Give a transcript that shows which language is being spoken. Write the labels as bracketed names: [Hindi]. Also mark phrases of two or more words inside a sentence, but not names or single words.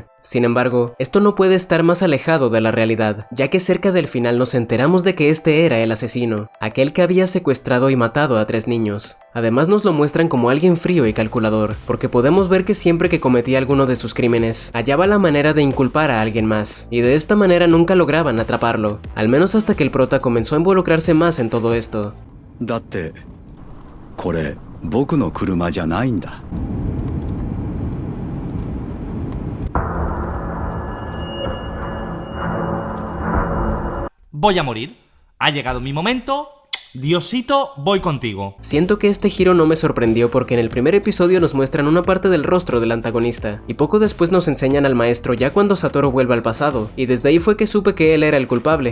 [Spanish] Sin embargo, esto no puede estar más alejado de la realidad, ya que cerca del final nos enteramos de que este era el asesino, aquel que había secuestrado y matado a 3 niños. Además nos lo muestran como alguien frío y calculador, porque podemos ver que siempre que cometía alguno de sus crímenes, hallaba la manera de inculpar a alguien más, y de esta manera nunca lograban atraparlo, al menos hasta que el prota comenzó a involucrarse más en todo esto. [Japanese] これ僕の車じゃないんだ。 [Spanish] Voy a morir. Ha llegado mi momento. Diosito, voy contigo. Siento que este giro no me sorprendió porque en el primer episodio nos muestran una parte del rostro del antagonista, y poco después nos enseñan al maestro ya cuando Satoru vuelve al pasado, y desde ahí fue que supe que él era el culpable.